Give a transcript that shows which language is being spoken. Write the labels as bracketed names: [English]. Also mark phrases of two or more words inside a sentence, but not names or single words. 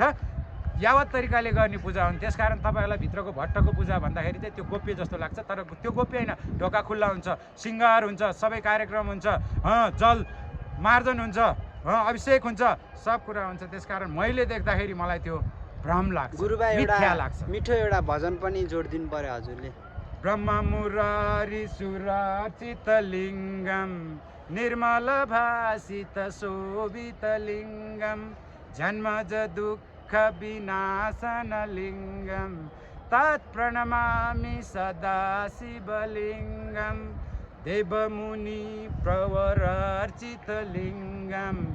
[Nepali] यावत तरिकाले गर्ने पूजा हुन्। त्यसकारण तपाईँहरूलाई भित्रको भट्टको पूजा भन्दाखेरि चाहिँ त्यो गोप्य जस्तो लाग्छ, तर त्यो गोप्य होइन। ढोका खुल्ला हुन्छ, सिङ्गार हुन्छ, सबै कार्यक्रम हुन्छ, जल मार्जन हुन्छ, अभिषेक हुन्छ, सब कुरा हुन्छ। त्यसकारण मैले देख्दाखेरि मलाई त्यो भ्रम लाग्छ, गुरुबा मिथ्या लाग्छ। मिठो एउटा भजन पनि जोडिदिनु पर्यो हजुरले। [Sanskrit] ब्रह्म मुरारी सुरार्चित लिङ्गम निर्मल भासित शोभित लिङ्गम जन्मज दुःख विनाशन लिङ्गम तत् प्रणमामि सदा शिवलिङ्गम देवमुनि प्रवरार्चित लिङ्गम